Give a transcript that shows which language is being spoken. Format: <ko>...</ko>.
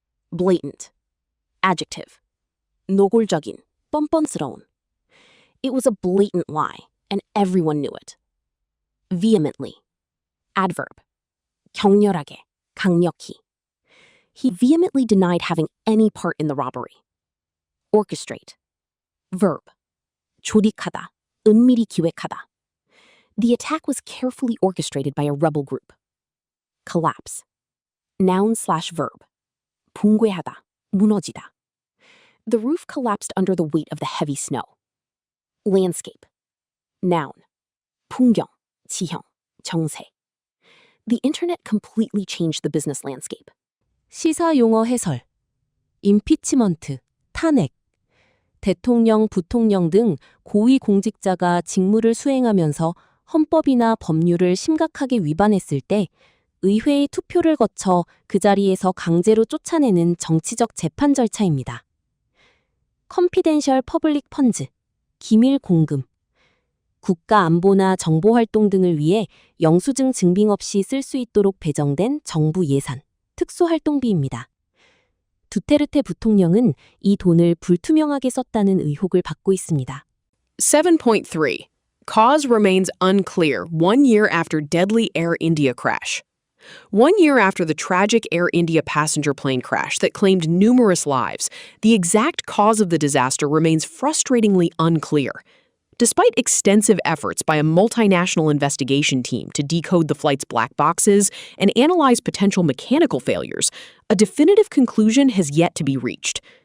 <en>Blatant. Adjective.</en> <ko>노골적인, 뻔뻔스러운.</ko> <en>It was a blatant lie, and everyone knew it. Vehemently. Adverb.</en> <ko>격렬하게, 강력히.</ko> <en>He vehemently denied having any part in the robbery. Orchestrate. Verb.</en> <ko>조직하다, 은밀히 기획하다.</ko> <en>The attack was carefully orchestrated by a rebel group. Collapse. Noun/verb.</en> <ko>붕괴하다, 무너지다.</ko> <en>The roof collapsed under the weight of the heavy snow. Landscape. Noun.</en> <ko>풍경, 지형, 정세.</ko> <en>The internet completely changed the business landscape.</en> <ko>시사용어 해설. 임피치먼트, 탄핵. 대통령, 부통령 등 고위 공직자가 직무를 수행하면서 헌법이나 법률을 심각하게 위반했을 때 의회의 투표를 거쳐 그 자리에서 강제로 쫓아내는 정치적 재판 절차입니다.</ko> <en>컨피덴셜 퍼블릭 펀즈,</en> <ko>기밀 공금. 국가 안보나 정보 활동 등을 위해 영수증 증빙 없이 쓸 수 있도록 배정된 정부 예산, 특수활동비입니다. 두테르테 부통령은 이 돈을 불투명하게 썼다는 의혹을 받고 있습니다. 7.3.</ko> <en>Cause remains unclear 1 year after deadly Air India crash. 1 year after the tragic Air India passenger plane crash that claimed numerous lives, the exact cause of the disaster remains frustratingly unclear. Despite extensive efforts by a multinational investigation team to decode the flight's black boxes and analyze potential mechanical failures, a definitive conclusion has yet to be reached.</en>